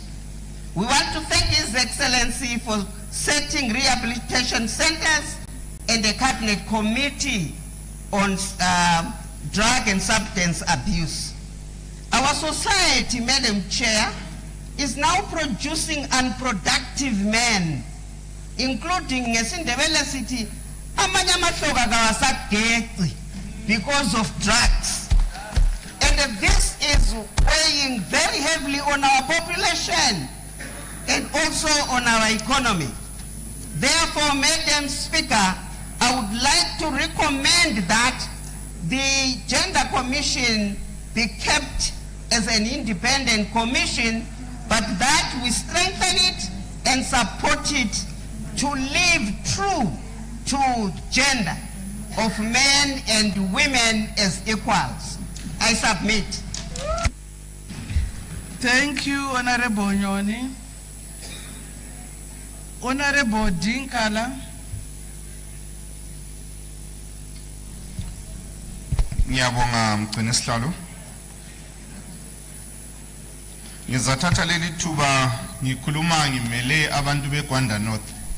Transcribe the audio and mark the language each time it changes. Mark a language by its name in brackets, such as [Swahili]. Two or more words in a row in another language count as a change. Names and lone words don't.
[English] We want to thank His Excellency for setting rehabilitation centers and a cabinet committee on drug and substance abuse. Our society, Madam Chair, is now producing unproductive men, including Sindebele City, [North Ndebele] amanye amahloka kawasageci [English] because of drugs. And this is weighing very heavily on our population and also on our economy. Therefore, Madam Speaker, I would like to recommend that the Gender Commission be kept as an independent commission, but that we strengthen it and support it to live true to gender of men and women as equals. I submit. Thank you, Honorable Nyoni. Honorable Dinkala. [North Ndebele] Ngiyabonga mgcini sihlalo. Ngizathatha leli thuba ngikhuluma ngimele abantu beGwanda North.